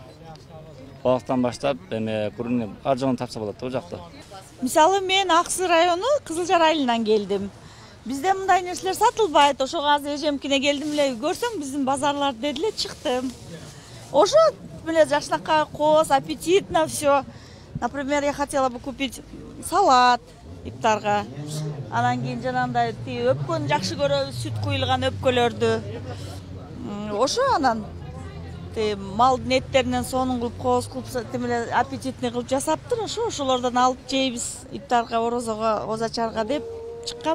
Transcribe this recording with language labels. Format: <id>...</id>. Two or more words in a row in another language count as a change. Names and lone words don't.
<ky>Балыктан баштап, курунун ар жогун тапса болот бул жакта. Мисалы мен Аксы району Кызылжар айылынан келдим. Bizde мындай нерселер сатылбайт. Ошо азыр эжемкине келдим эле, көрсөң биздин базарлар деди эле чыктым. Ошо эле жакшынакай коз,</ky> <ru>аппетитно все. Например, я хотела бы купить салат ифтарга.</ru> <ky>Анан кийин жанагындай өпкөнү жакшы көрөбүз, сүт куюлган өпкөлөрдү. Ошо анан малдын эттеринен сонун кылып коз кылып темеле аппетитный кылып жасаптыр. Ошолордон алып жейбиз ифтарга, орозого, озачарга деп чыккам.</ky>